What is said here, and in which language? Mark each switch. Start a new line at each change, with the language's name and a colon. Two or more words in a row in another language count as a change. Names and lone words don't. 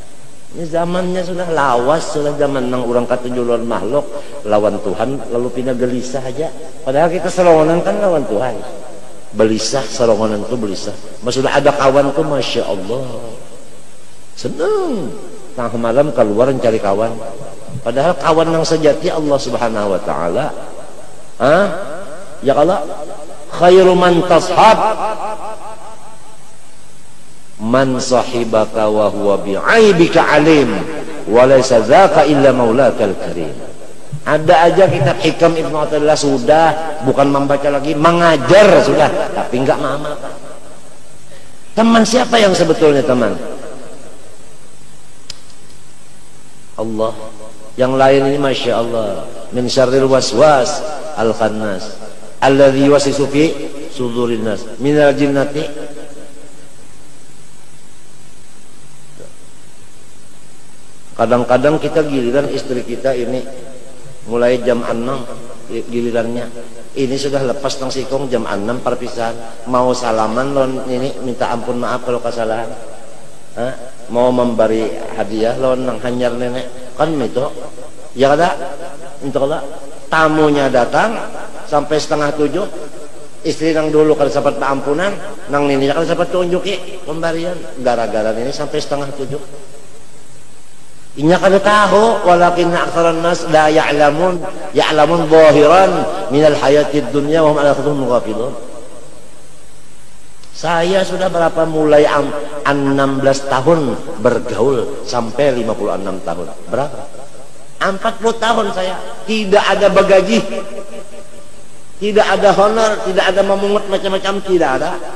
Banjar: Ini zamannya sudah lawas, sudah zaman nang orang katuju lawan makhluk, lawan Tuhan lalu pindah gelisah aja. Padahal kita serongonan kan lawan Tuhan. Belisah, serongonan itu belisah. Sudah ada kawan tuh,
Arabic: ما شاء الله,
Banjar: seneng. Tengah malam keluar mencari kawan. Padahal kawan yang sejati Allah
Arabic: سبحانه وتعالى.
Indonesian: Ya kalau
Arabic: خير من تصحب من صحبك وهو بعيبك عليم وليس ذاك إلا مولاك الكريم.
Indonesian: Ada aja kitab Hikam Ibnu Athaillah sudah, bukan membaca lagi, mengajar sudah, tapi enggak mengamalkan. Teman siapa yang sebetulnya teman? Allah. Yang lain ini
Arabic: ما شاء الله، من شر الوسواس الخناس الذي يوسوس في صدور الناس من الجنة.
Banjar: Kadang-kadang kita giliran istri kita ini mulai jam 6 gilirannya. Ini sudah lepas tang sikong jam 6 perpisahan. Mau salaman lon ini minta ampun maaf kalau kesalahan. Mau memberi hadiah lon nang hanyar nenek kan itu. Ya kada? insyaallah tamunya datang sampai 6:30, istri nang dulu kada sempat ampunan, nang nini kada sempat tunjuki pemberian, gara-gara ini sampai 6:30. Inya kada tahu,
Arabic: ولكن أكثر الناس لا يعلمون ظاهرا من الحياة الدنيا وهم على آخرتهم غافلون.
Indonesian: Saya sudah berapa mulai 16 tahun bergaul sampai 56 tahun. Berapa? 40 tahun saya tidak ada bagaji, tidak ada honor, tidak ada memungut macam-macam, tidak ada.